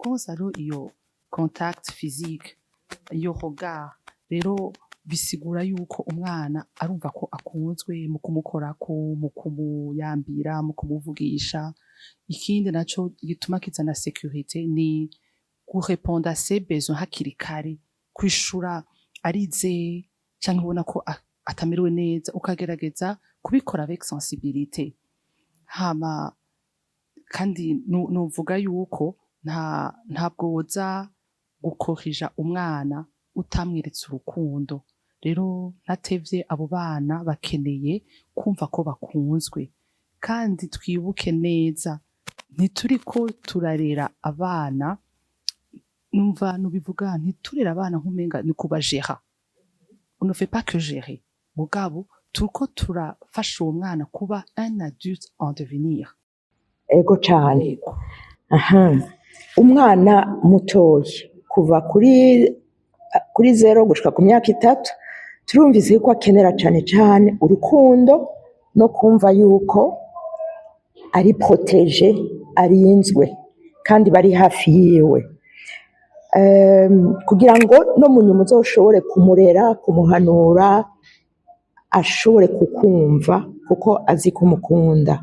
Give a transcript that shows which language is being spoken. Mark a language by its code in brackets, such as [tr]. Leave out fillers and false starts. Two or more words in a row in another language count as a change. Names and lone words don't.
[rn] Konsa rero iyo [fr] contact physique, [rn] iyo regard rero bisigura yuko umwana arumva ko akunzwe mu kumukorako, mu kumuyambira, mu kumuvugisha. Ikindi naco gituma kizana sécurité ni [fr] kurépondre à ses besoins [rn] hakiri kare, kwishura arize canke ubona ko atamerewe neza, ukagerageza kubikora [fr] avec sensibilité. [rn] Hama kandi nuvuga yuko ntabwo woza gukorija umwana utamweretse urukundo. Rero ntatevye abo bana bakeneye kumva ko bakunzwe, kandi twibuke neza ntituriko turarera abana, numva nubivuga, ntiturera abana nk'umenga ni kubajera. [fr] On ne fait pas que gérer, [rn] mugabo turiko turafasha uwo mwana kuba [fr] un adulte en devenir. [rn] Ego cane. Umwana mutoyi kuva kuri 0 gushika ku myaka 3 turumvise ko akenera cane urukundo no kumva yuko ari protege, arinzwe kandi bari hafi yiwe, kugira ngo no munyuma uzoshobore kumurera, kumuhanura, ashobore kukumva kuko azi kumukunda.